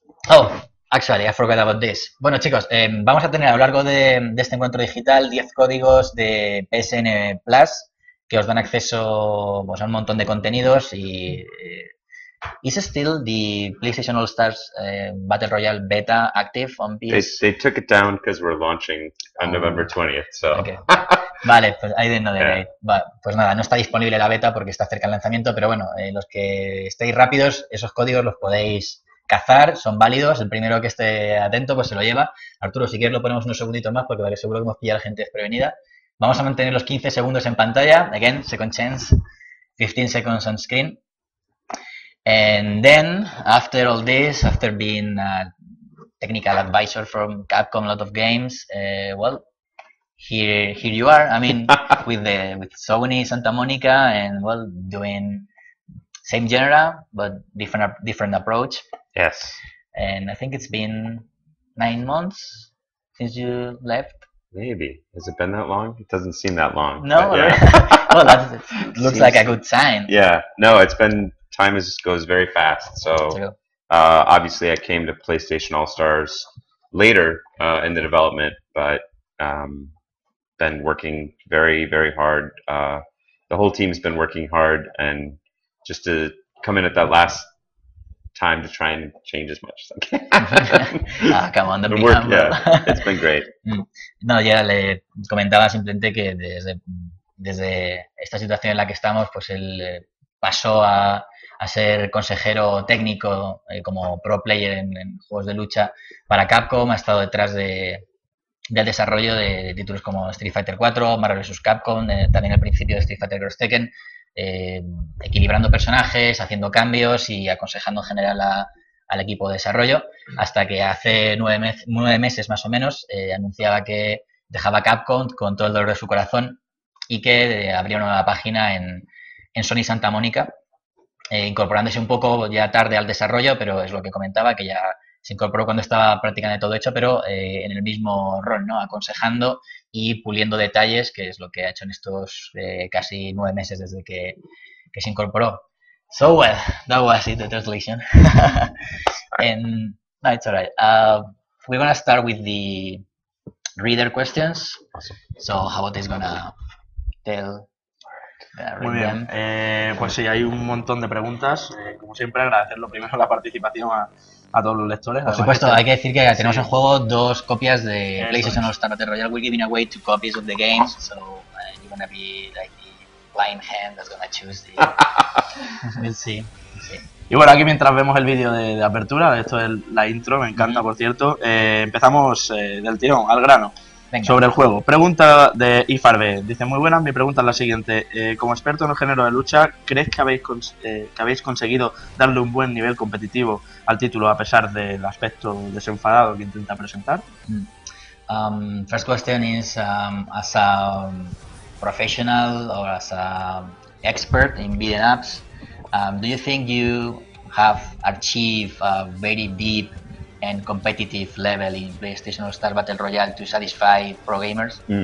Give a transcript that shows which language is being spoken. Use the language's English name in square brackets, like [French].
[English] Oh, actually, I forgot about this. [Spanish] Bueno, chicos, vamos a tener a lo largo de este encuentro digital 10 códigos de PSN Plus que os dan acceso, pues, a un montón de contenidos y [English] is still the PlayStation All-Stars Battle Royale beta active on PS? They took it down because we're launching on November 20th, so... Okay. [Spanish] Vale, pues [English] I didn't know that. Yeah. [Spanish] Pues nada, no está disponible la beta porque está cerca el lanzamiento, pero bueno, los que estéis rápidos, esos códigos los podéis cazar, son válidos. El primero que esté atento, pues se lo lleva. Arturo, si quieres lo ponemos unos segunditos más porque seguro que hemos pillado a la gente desprevenida. Vamos a mantener los 15 segundos en pantalla. [English] Again, second chance, 15 seconds on screen. And then, after all this, after being a technical advisor from Capcom, a lot of games, well, here you are. I mean, with Sony Santa Monica, and well, doing same genre but different approach. Yes. And I think it's been 9 months since you left. Maybe. Has it been that long? It doesn't seem that long. No. Yeah. Well, that looks like a good sign. Yeah. No, it's been. Time goes very fast. So obviously, I came to PlayStation All-Stars later in the development, but been working very, very hard. The whole team's been working hard, and just to come in at that last time to try and change as much as I can. Come on, yeah, it's been great. [Spanish] No, ya le comentaba simplemente que desde esta situación en la que estamos, pues él pasó a ser consejero técnico como pro player en juegos de lucha para Capcom, ha estado detrás del desarrollo de títulos como Street Fighter 4, Marvel vs. Capcom, también al principio de Street Fighter Cross Tekken, equilibrando personajes, haciendo cambios y aconsejando en general al equipo de desarrollo, hasta que hace 9 meses más o menos anunciaba que dejaba Capcom con todo el dolor de su corazón y que abría una nueva página en Sony Santa Mónica, incorporándose un poco ya tarde al desarrollo, pero es lo que comentaba, que ya se incorporó cuando estaba prácticamente todo hecho, pero en el mismo rol, ¿no? Aconsejando y puliendo detalles, que es lo que ha hecho en estos casi 9 meses desde que se incorporó. [English] So, well, that was it, the translation. And no, it's alright. We're gonna start with the reader questions. So, how is gonna tell? [Spanish] Muy bien, pues sí, hay un montón de preguntas. Como siempre, agradecerlo primero la participación a todos los lectores. Por supuesto, hay que decir que tenemos en juego 2 copias de PlayStation All-Stars Battle Royale. [English] We're giving away 2 copies of the game, so you're gonna be like the blind hand that's gonna choose the... We'll see. [Spanish] Y bueno, aquí mientras vemos el vídeo de apertura, esto es la intro, me encanta, por cierto, empezamos del tirón, al grano. Venga. Sobre el juego. Pregunta de Ifarbe. Dice, muy buenas, mi pregunta es la siguiente. Como experto en el género de lucha, ¿crees que habéis conseguido darle un buen nivel competitivo al título a pesar del aspecto desenfadado que intenta presentar? [English] First question is, as a professional or as a expert in beating ups. Do you think you have achieved a very deep and competitive level in PlayStation All-Stars Battle Royale to satisfy pro gamers?